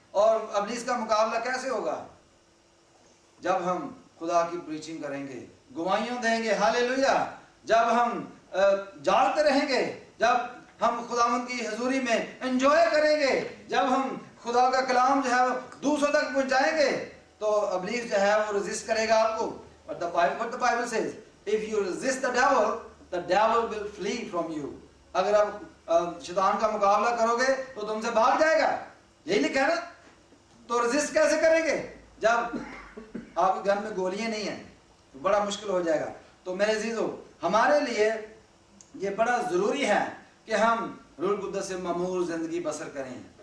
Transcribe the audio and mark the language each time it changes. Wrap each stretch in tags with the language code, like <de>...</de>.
<hi>और अबलीस का मुकाबला कैसे होगा? जब हम खुदा की प्रीचिंग करेंगे, गवाहियां देंगे। हालेलुया। जब हम जागते रहेंगे, जब हम खुदावंद की हजूरी में एंजॉय करेंगे, जब हम खुदा का कलाम जो है वो दूसरों तक पहुंचाएंगे, तो अबलीस जो है वो रेजिस्ट करेगा आपको।</hi> <en>But the Bible says, if you resist the devil will flee from you.</en> <hi>अगर आप शैतान का मुकाबला करोगे तो तुमसे भाग जाएगा। यही लिखा है ना? तो रेजिस्ट कैसे करेंगे जब आपके घर में गोलियां नहीं है? तो बड़ा मुश्किल हो जाएगा। तो मेरे अजीजों, हमारे लिए ये बड़ा जरूरी है कि हम रूह कुद्दस से ममूर जिंदगी बसर करें।</hi>